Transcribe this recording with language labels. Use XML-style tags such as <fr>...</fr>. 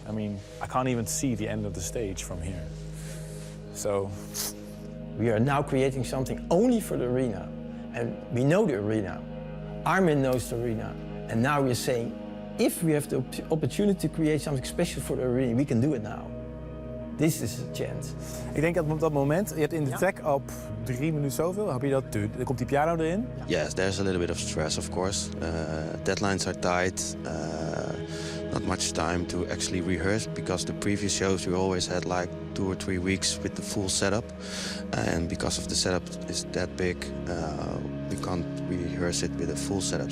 <en>I mean, I can't even see the end of the stage from here. So we are now creating something only for the arena. And we know the arena. Armin knows the arena. And now we're saying, if we have the opportunity to create something special for the arena, we can do it now. This is a chance.</en> <nl>Ik denk dat op dat moment, je hebt in de track op 3 minuten zoveel, heb je dat, dan komt die piano erin.</nl> <en>Yes, there's a little bit of stress, of course. Deadlines are tight. Not much time to actually rehearse, because the previous shows we always had like 2 or 3 weeks with the full setup. And because of the setup is that big, we can't rehearse it with a full setup.</en>